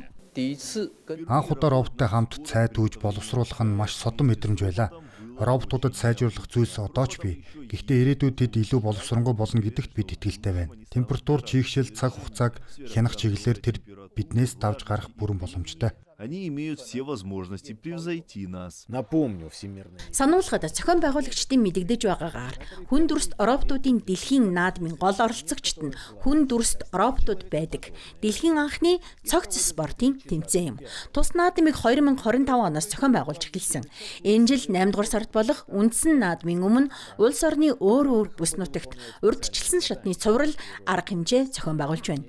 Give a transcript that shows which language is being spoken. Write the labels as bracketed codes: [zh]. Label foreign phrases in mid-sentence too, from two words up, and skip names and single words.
[mn] Анх удаа роботтой хамт цай түүж боловсруулах нь маш содон мэдрэмж байлаа. Роботуудад сайжруулах зүйлс одоо ч бий. Гэхдээ ирээдүйд тэд илүү боловсронгуй болно гэдэгт бид итгэлтэй байна. Температур, чийгшил, цаг хугацааг хянах чиглэлээр тэр биднээс давж гарах бүрэн боломжтой. [ru] Они имеют все возможности превзойти нас. [mn] Сануулгад зохион байгуулагчдын мэдэгдэж байгаагаар хүн дүрст роботуудын дэлхийн наадмын гол оролцогчд нь хүн дүрст роботууд байдаг. Дэлхийн анхны цогц спортын тэмцээн юм. Тус наадмыг 2025 оноос зохион байгуулж эхэлсэн. Энэ жил 8 дугаар сард болох үндсэн наадмын өмнө улс орны өөр бүс нутагт урьдчилсан шатны цуврал арга хэмжээ зохион байгуулж байна.